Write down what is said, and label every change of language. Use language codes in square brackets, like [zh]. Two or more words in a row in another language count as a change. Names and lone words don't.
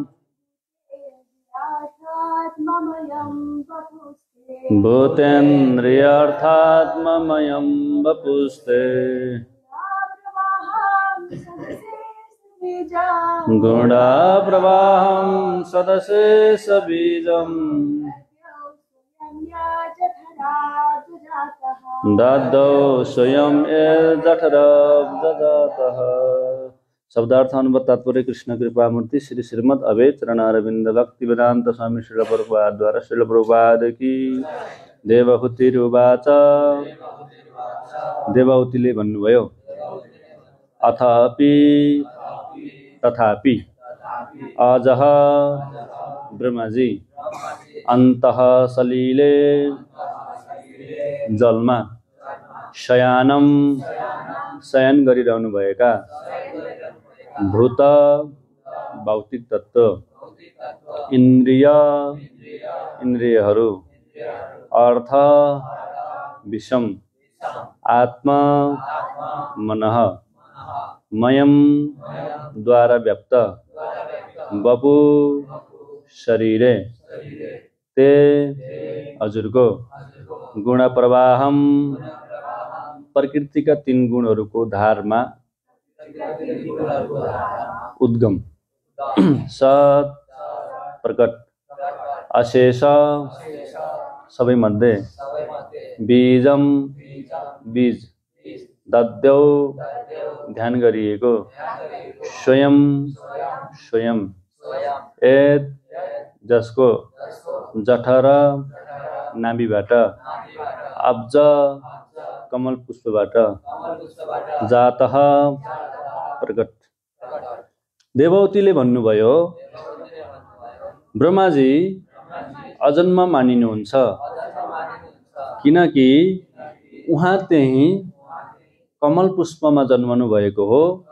[sa] भूतेन्द्रियार्थात्ममयं वपुस्ते गुणप्रवाहं सदशेषबीजम् दद्दौ स्वयं जठरब्जजातः। [hi] शब्दार्थानुवाद तात्पर्य कृष्ण कृपा मूर्ति श्री श्रीमद् अभय चरणारविंद भक्ति वेदांत स्वामी श्रील प्रभुपाद द्वारा श्रील प्रभुपाद की। [sa] देवहूतिरुवाच [ne] देवहूतिले भन्नुभयो [sa] अथापि तथापि अजः [ne] ब्रह्माजी [sa] अन्तः सलिले [ne] जलमा शयानम शयन गरिरहनु भएका भूत भौतिक तत्व [sa] इन्द्रियहरू अर्थ विषम आत्मा मनः मयम [ne] द्वारा व्याप्त वपु शरीरे ते हजुरको गुण प्रवाहम प्रकृति का 3 गुणहरूको धारमा उद्गम सत प्रकट अशेष सबै मध्ये बीजम बीज [sa] दद्यौ [ne] ध्यान गरिएको स्वयं स्वयं एत जसको जठर नाभिबाट अब्ज कमल पुष्पबाट जातः प्रकट। देवहूतिले भन्नुभयो, ब्रह्माजी अजन्म मानिनुहुन्छ किनकि उहाँ त्यही कमल पुष्पमा जन्मनु भएको हो